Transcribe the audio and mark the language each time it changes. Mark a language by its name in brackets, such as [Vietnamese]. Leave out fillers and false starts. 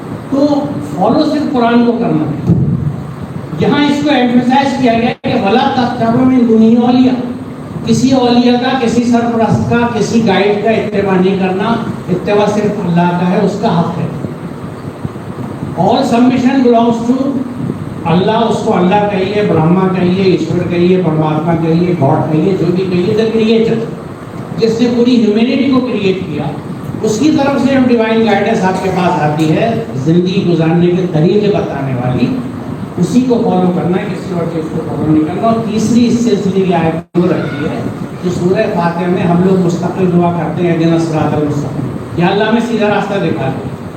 [Urdu] تو فالو صرف قرآن کو کرنا ہے. یہاں اس کو ایمفسائز کیا گیا کہ [Arabic] ولا تتبعوا من دونه اولیاء, [Urdu] کسی اولیاء کا, کسی سرپرست کا, کسی گائیڈ کا اتباع نہیں کرنا. اتباع صرف اللہ کا ہے, اس کا حق ہے. [English] All submission belongs to اللہ. [Urdu] اس کو اللہ کہیے, برہما کہیے, ایشور کہیے, پرماتما کہیے, گاڈ کہیے, جو بھی کہیے, دا کریٹر جس نے پوری ہیومینٹی کو کریٹ کیا, اس کی طرف سے ڈیوائن گائیڈنس آپ کے پاس آتی ہے زندگی گزارنے کے طریقے بتانے والی. اسی کو فالو کرنا ہے، کسی اور چیز کو فالو نہیں کرنا. اور تیسری اس سلسلے کی آیت وہ رکھی ہے جو سورہ فاتحہ میں ہم لوگ مستقل دعا کرتے ہیں، [Arabic] اہدنا الصراط المستقیم، [Urdu] یا اللہ میں سیدھا راستہ دکھا دے.